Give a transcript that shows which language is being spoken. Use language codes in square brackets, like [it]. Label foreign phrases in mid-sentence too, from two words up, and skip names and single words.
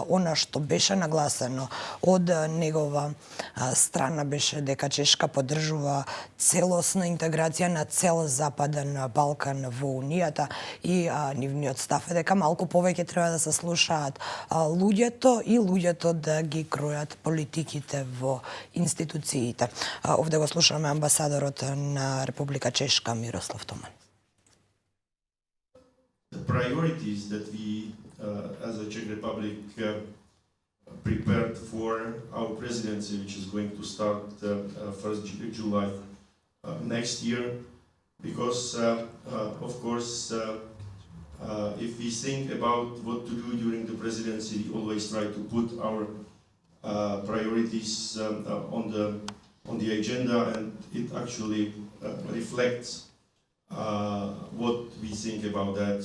[mk] Она што беше нагласено од негова страна беше дека Чешка поддржува целосна интеграција на цел Западен Балкан во Унијата и нивниот став е дека малку повеќе треба да се слушаат луѓето да ги кројат политиките во институциите. Овде го слушаме амбасадорот на Република Чешка Мирослав Томан. [en] The priorities that we as a Czech Republic prepared for our presidency, which is going to start 1st July next year, because of course if we think about what to do during the presidency, we always try to put our priorities on the agenda, and it actually reflects what we think about that.